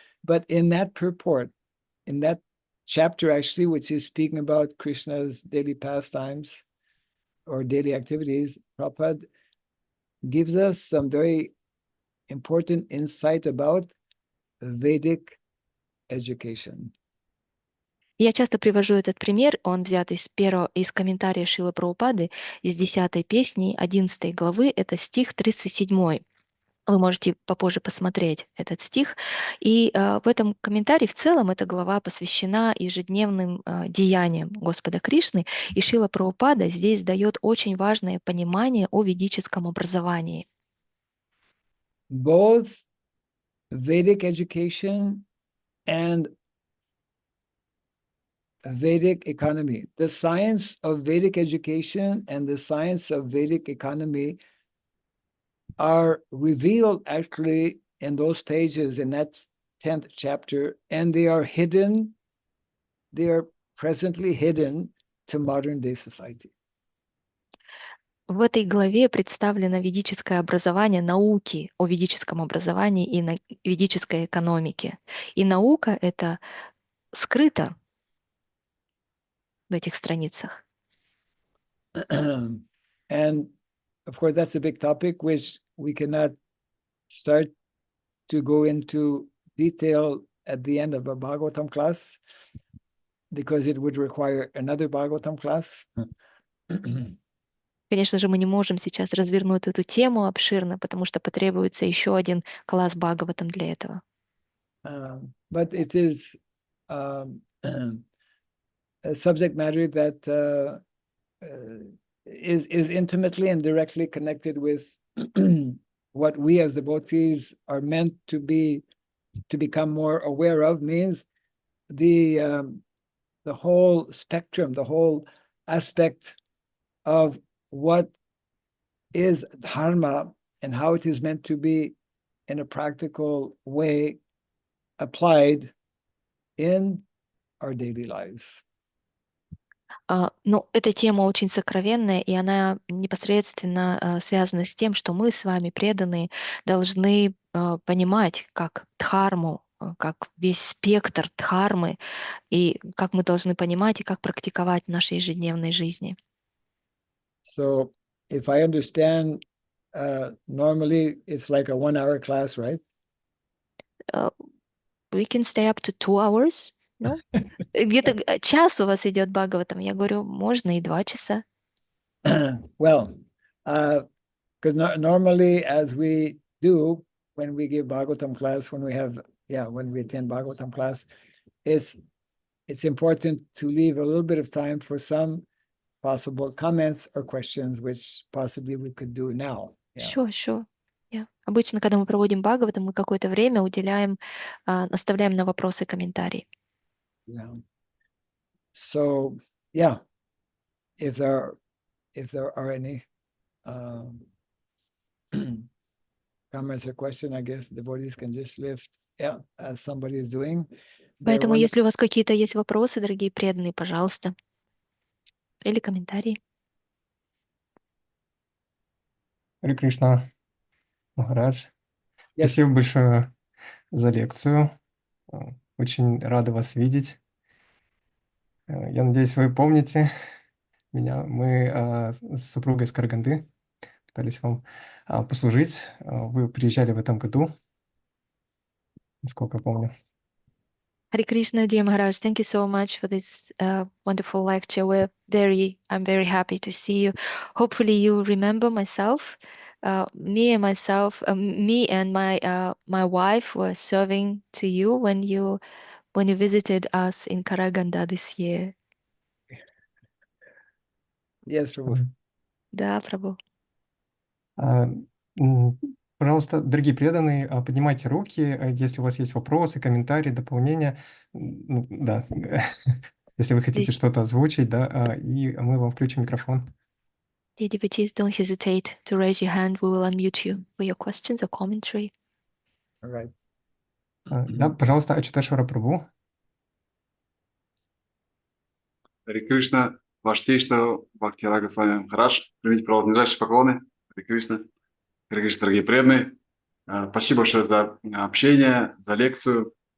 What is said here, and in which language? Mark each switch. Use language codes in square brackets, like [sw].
[en] But in that purport, in that chapter actually, which is speaking about Krishna's daily pastimes or daily activities, Prabhupada gives us some very important insight about Vedic education. [ru] Я часто привожу этот пример, он взят из комментария Шрилы Прабхупады, из 10 песни 11 главы, это стих 37. Вы можете попозже посмотреть этот стих. И в этом комментарии в целом эта глава посвящена ежедневным деяниям Господа Кришны. И Шрила Прабхупада здесь дает очень важное понимание о ведическом образовании. [en] Both Vedic education and Vedic economy. The science of Vedic education and the science of Vedic economy are revealed actually in those pages in that 10th chapter, and they are hidden, they are presently hidden to modern day society. [ru] В этой главе представлено ведическое образование, науки о ведическом образовании и ведической экономике. И наука это скрыто в этих страницах. [en] And of course, that's a big topic which we cannot start to go into detail at the end of a Bhagavatam class because it would require another Bhagavatam class. [ru] Конечно же, мы не можем сейчас развернуть эту тему обширно, потому что потребуется еще один класс Бхагаватам для этого. [en] But it is a subject matter that is intimately and directly connected with what we as devotees are meant to become more aware of, means the whole spectrum, the whole aspect of what is dharma and how it is meant to be in a practical way applied in our daily lives. [ru] Но эта тема очень сокровенная, и она непосредственно связана с тем, что мы с вами, преданные, должны понимать как дхарму, как весь спектр дхармы, и как мы должны понимать и как практиковать в нашей ежедневной жизни. [en] So if I understand, normally it's like a 1-hour class, right? We can stay up to 2 hours, no? [ru] Где-то час у вас идет Бхагаватам. Я говорю, можно и 2 часа. [en] Well, because normally, as we do when we give Bhagavatam class, when we attend Bhagavatam class, it's important to leave a little bit of time for some possible comments or questions, which possibly we could do now. Yeah. Sure. Yeah. [ru] Обычно, когда мы проводим Бхагаватам, мы какое-то время уделяем, оставляем на вопросы комментарии. [en] Yeah. So, yeah, if there are any comments or questions, I guess devotees can just lift, as somebody is doing. [ru] Поэтому, если у вас какие-то есть вопросы, дорогие преданные, пожалуйста, или комментарии. Харе Кришна, Махарадж. [en] Yes. [ru] Спасибо большое за лекцию. Очень рада вас видеть. Я надеюсь, вы помните меня. Мы с супругой из Караганды пытались вам послужить. Вы приезжали в этом году, насколько я помню. [en] Hare Krishna, dear Maharaj, thank you so much for this wonderful lecture. I'm very happy to see you. Hopefully you remember myself. Me and my wife were serving to you when you visited us in Karaganda this year. Yes, Prabhu. [ru] Да, Прабhu. Пожалуйста, дорогие преданные, поднимайте руки, если у вас есть вопросы, комментарии, дополнения. Да, если вы хотите что-то озвучить, да, и мы вам включим микрофон. [en] Dear devotees, don't hesitate to raise your hand. We will unmute you for your questions or commentary. All right. [ru] Да, пожалуйста, Ачутешвара Прабху. Харе Кришна, Ваше Сиятельство, Бхакти Рага Свами Махарадж. Примите правонадлежащие поклоны. Харе Кришна, дорогие преданные. Спасибо большое за общение, за лекцию.